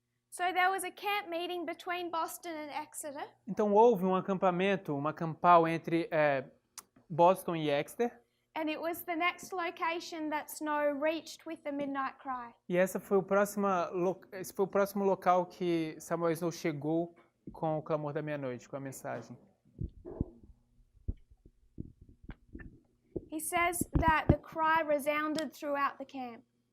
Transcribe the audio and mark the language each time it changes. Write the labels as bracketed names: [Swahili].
[English] So there was a camp meeting between Boston and Exeter, [Portuguese] Então houve um acampamento, uma campal entre Boston e Exeter. [English] and it was the next location that Snow reached with the midnight cry. [Portuguese] E esse foi o próximo local que Samuel Snow chegou com o clamor da meia-noite, com a mensagem. [English] He says that the cry resounded throughout the camp.